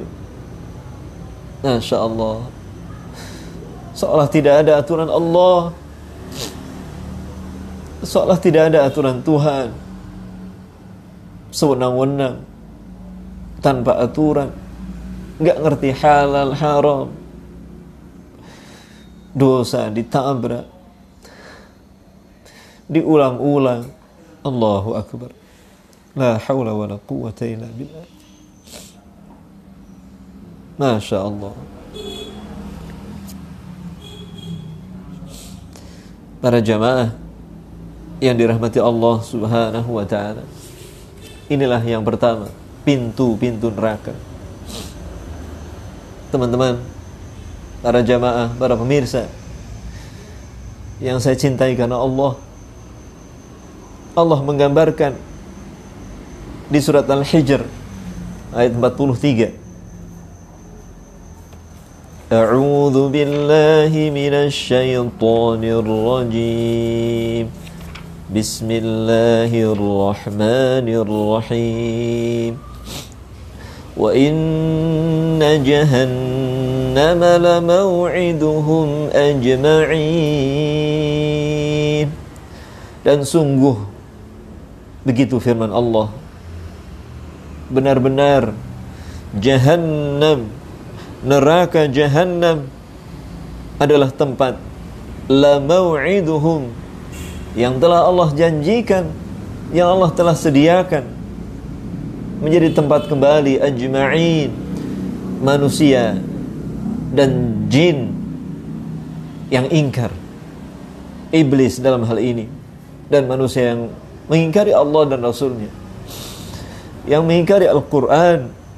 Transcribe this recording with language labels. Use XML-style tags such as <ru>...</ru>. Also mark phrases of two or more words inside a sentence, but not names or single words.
<ar>ما شاء الله,</ar> <id>seolah tidak ada aturan Allah, seolah tidak ada aturan Tuhan, sewenang-wenang, tanpa aturan, nggak ngerti halal haram, dosa ditabrak, diulang-ulang.</id> <ar>الله أكبر. لا حول ولا قوة إلا بالله. ما شاء الله.</ar> <id>Para jamaah yang dirahmati Allah</id> <ar>سبحانه وتعالى,</ar> <id>inilah yang pertama, pintu-pintu neraka. Teman-teman, para jamaah, para pemirsa yang saya cintai karena Allah, Allah menggambarkan di surat Al-Hijr ayat 43.</id> <ar>أعوذ بالله من الشيطان الرجيم. Bismillahirrahmanirrahim. وإن جهنم لموعدهم أجمعين.</ar> <id>Dan sungguh, begitu firman Allah, benar-benar Jahannam, neraka Jahannam adalah tempat</id> <ar>لموعدهم,</ar> <id>yang telah Allah janjikan, yang Allah telah sediakan menjadi tempat kembali ajma'in, manusia dan jin yang ingkar, iblis dalam hal ini, dan manusia yang mengingkari Allah dan Rasulnya, yang mengingkari Al-Quran.</id>